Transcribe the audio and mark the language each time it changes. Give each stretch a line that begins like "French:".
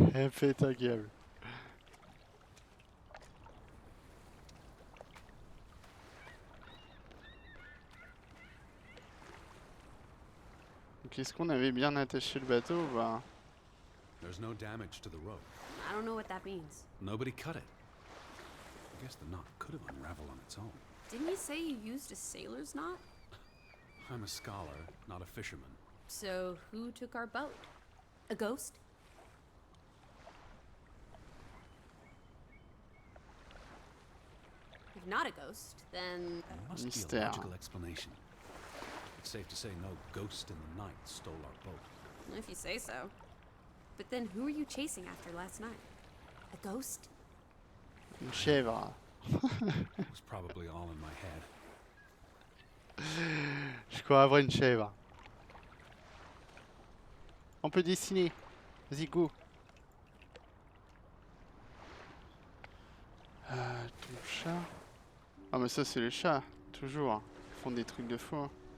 French: Fais ta gueule. Donc est-ce qu'on avait bien attaché le bateau ou pas?
English: There's no damage to the rope. I don't know what that means. Nobody cut it. I guess the knot could have unraveled on its own. Didn't you say you used a sailor's knot? I'm a scholar, not a fisherman. So who took our boat? A ghost? If not a ghost, then... There must be a
French: Mystère.
English: logical explanation. It's safe to say no ghost in the night stole our boat. If you say so. But then who were you chasing after last night? A ghost?
French: Une chèvre.
English: It was probably all in my head.
French: Je cours après une chèvre. On peut dessiner. Vas-y, go. Ton chat. Ah mais ça c'est les chats, toujours. Ils font des trucs de fou. Hein.